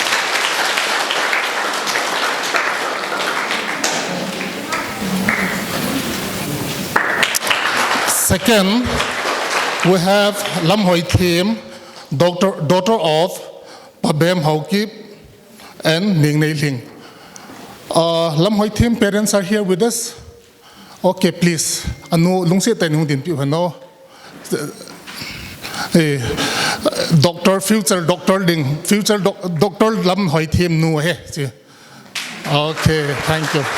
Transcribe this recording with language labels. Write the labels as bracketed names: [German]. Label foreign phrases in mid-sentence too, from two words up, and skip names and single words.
[English] Second, we have Lam Hoi Thiem, daughter of Pabem Haukip and Ning Nei Ling. Lam Hoi Thiem parents are here with us. Okay, please. [Thado Chin] Anu lungsi tay nung din piu hano. [English] Future Doctor [Thado Chin] Lam Hoi Thiem nu he. [English] Okay, thank you.